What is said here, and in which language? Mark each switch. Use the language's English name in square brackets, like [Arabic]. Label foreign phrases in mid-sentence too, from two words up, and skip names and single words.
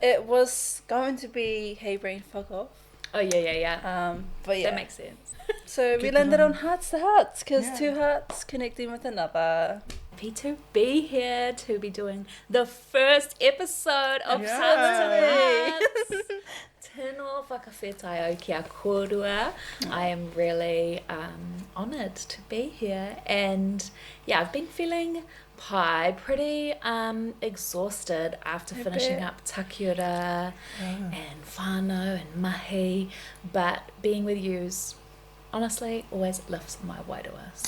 [English] It was going to be Hey Brain Fuck Off. Oh yeah. But yeah. That makes sense. So we landed on Hearts to Hearts because two hearts connecting with another. Happy to be here to be doing the first episode of Hearts to Hearts. [Māori] Tēnō whakawhetai o kia kōrua. [English] I am really honoured to be here, and yeah, I've been feeling pretty exhausted after finishing up takiura and whānau and mahi, but being with yous honestly always lifts my wairua.